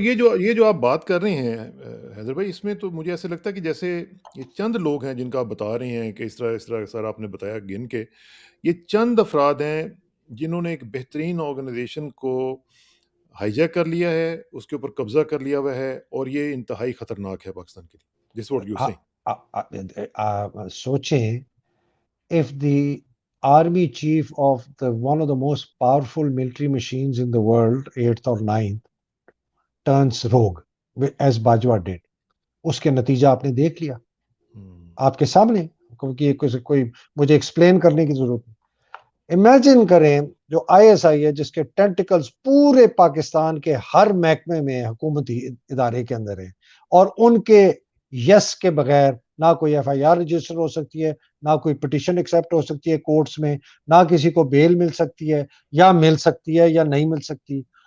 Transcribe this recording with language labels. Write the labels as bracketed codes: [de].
[ur] یہ جو آپ بات کر رہے ہیں حیدر بھائی, اس میں تو مجھے ایسا لگتا ہے کہ جیسے یہ چند لوگ ہیں جن کا آپ بتا رہے ہیں کہ اس طرح سر آپ نے بتایا گن کے, یہ چند افراد ہیں جنہوں نے ایک بہترین آرگنائزیشن کو ہائی جیک کر لیا ہے, اس کے اوپر قبضہ کر لیا ہوا ہے, اور یہ انتہائی خطرناک ہے پاکستان کے لیے. [en] جس what you seeing. [ur] سوچیں, [en] if the army chief of one of the most powerful military machines in the world, 8th or 9th, turns rogue, as Bajwa did, [ur] اس کے نتیجہ آپ نے دیکھ لیا آپ کے سامنے, کیونکہ کوئی مجھے ایکسپلین کرنے کی ضرورت نہیں. امیجن کریں جو ISI ہے جس کے ٹینٹیکلز پورے پاکستان کے ہر محکمے میں حکومتی ادارے کے اندر ہیں, اور ان کے یس کے بغیر نہ کوئی FIR رجسٹر ہو سکتی ہے, نہ کوئی پٹیشن ایکسیپٹ ہو سکتی ہے کورٹس میں, نہ کسی کو بیل مل سکتی ہے یا مل سکتی ہے یا نہیں مل سکتی.